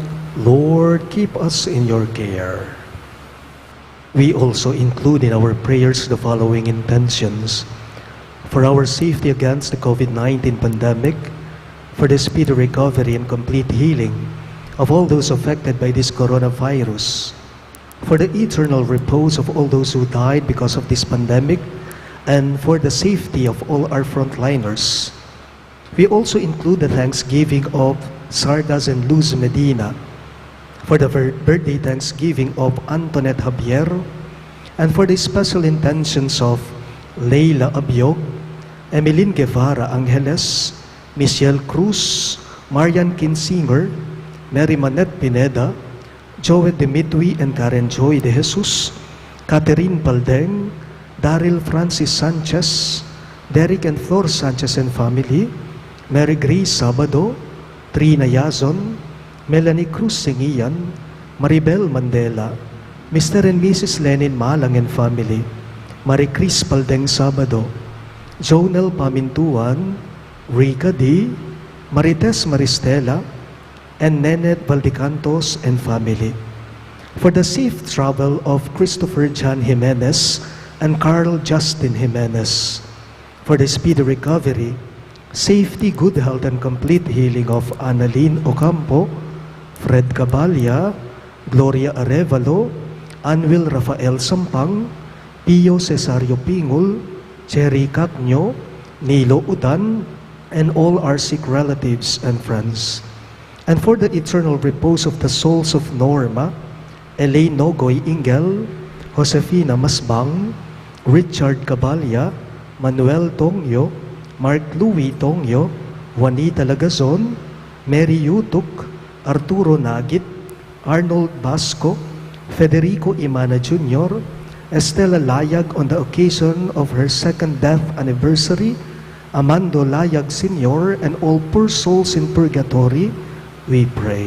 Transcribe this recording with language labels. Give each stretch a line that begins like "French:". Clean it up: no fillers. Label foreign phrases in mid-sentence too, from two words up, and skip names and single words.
English: Lord, keep us in your care. We also include in our prayers the following intentions: for our safety against the COVID-19 pandemic, for the speedy recovery and complete healing of all those affected by this coronavirus, for the eternal repose of all those who died because of this pandemic, and for the safety of all our frontliners. We also include the thanksgiving of Sardas and Luz Medina, for the birthday thanksgiving of Antoinette Javier, and for the special intentions of Leila Abiog, Emeline Guevara Angeles, Michelle Cruz, Marian Kinsinger, Mary Manette Pineda, Joel Dimitri and Karen Joy de Jesus, Catherine Baldeng, Daryl Francis Sanchez, Derek and Flor Sanchez and family, Mary Grace Sabado, Trina Yazon, Melanie Cruz Singian, Maribel Mandela, Mr. and Mrs. Lenin Malang and family, Marie Chris Baldeng Sabado, Jonel Pamintuan, Rica D, Marites Maristela, and Nenet Valdecantos and family. For the safe travel of Christopher John Jimenez and Carl Justin Jimenez. For the speedy recovery, safety, good health, and complete healing of Annalyn Ocampo, Fred Cabalya, Gloria Arevalo, Anwil Rafael Sampang, Pio Cesario Pingul, Cherry Cacnyo, Nilo Udan, and all our sick relatives and friends. And for the eternal repose of the souls of Norma, Elaine Nogoy Ingel, Josefina Masbang, Richard Cabalya, Manuel Tongyo, Mark Louis Tongyo, Juanita Lagazon, Mary Yutuk, Arturo Nagit, Arnold Basco, Federico Imana Jr., Estela Layag on the occasion of her second death anniversary, Amando Layag Sr., and all poor souls in purgatory, we pray.